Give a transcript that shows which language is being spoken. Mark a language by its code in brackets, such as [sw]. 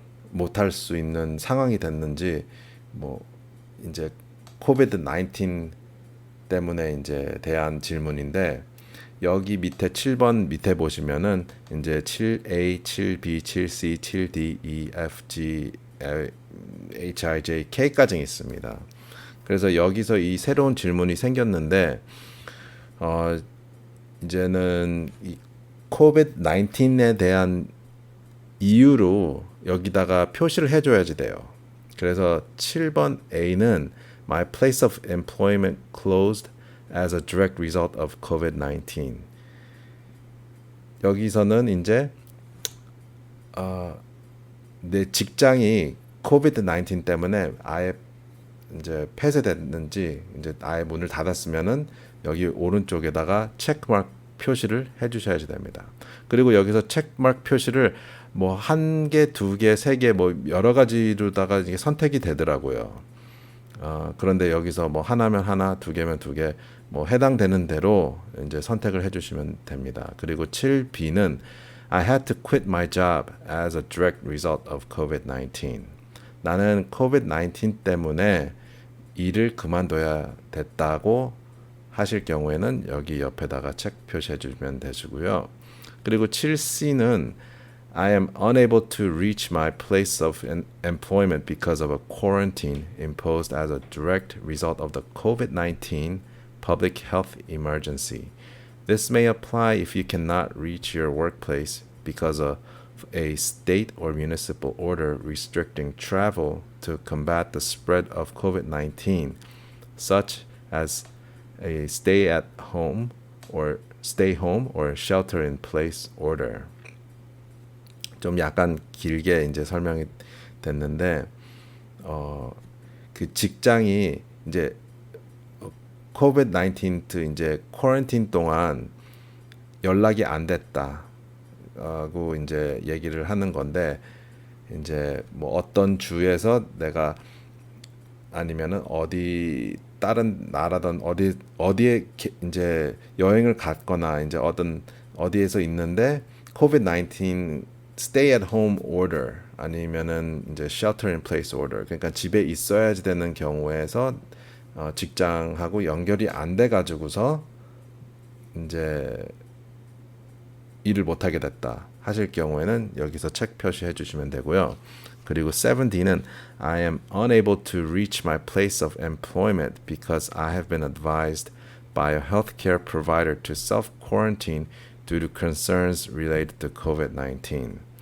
[ko] 못할 수 있는 상황이 됐는지 뭐 이제 코비드 19 때문에 이제 대한 질문인데 여기 밑에 7번 밑에 보시면은 이제 7A, 7B, 7C, 7D, E, F, G, H, I, J, K까지 있습니다. 그래서 여기서 이 새로운 질문이 생겼는데 이제는 이 코비드 19에 대한 이유로 여기다가 표시를 해줘야지 돼요. 그래서 7번 A는 [en] My place of employment closed as a direct result of COVID-19. [ko] 여기서는 이제 내 직장이 코비드 19 때문에 아예 이제 폐쇄됐는지 이제 아예 문을 닫았으면은 여기 오른쪽에다가 체크마크 표시를 해주셔야지 됩니다. 그리고 여기서 체크마크 표시를 뭐 한 개, 두 개, 세 개 뭐 여러 가지로다가 이게 선택이 되더라고요. 그런데 여기서 뭐 하나면 하나, 두 개면 두 개, 뭐 해당되는 대로 이제 선택을 해주시면 됩니다. 그리고 7B는 [en] I had to quit my job as a direct result of COVID-19. [ko] 나는 COVID-19 때문에 일을 그만둬야 됐다고 하실 경우에는 여기 옆에다가 체크 표시해 주시면 되시고요. 그리고 7C는 [en] I am unable to reach my place of employment because of a quarantine imposed as a direct result of the COVID-19 public health emergency. This may apply if you cannot reach your workplace because of a state or municipal order restricting travel to combat the spread of COVID-19, such as a stay home or shelter in place order. [ko] 좀 약간 길게 이제 설명이 됐는데 그 직장이 이제 코비드 19 이제 쿼런틴 동안 연락이 안 됐다고 이제 얘기를 하는 건데 이제 뭐 어떤 주에서 내가 아니면은 어디 다른 나라든 어디에 이제 여행을 갔거나 이제 어디에서 있는데 코비드 19 [en] stay at home order [ko] 아니면은 이제 [en] shelter in place order [ko] 그러니까 집에 있어야지 되는 경우에서 직장하고 연결이 안 돼 가지고서 이제 일을 못 하게 됐다 하실 경우에는 여기서 체크 표시해 주시면 되고요. 그리고 7D는 [en] I am unable to reach my place of employment because I have been advised by a healthcare provider to self-quarantine due to concerns related to COVID-19.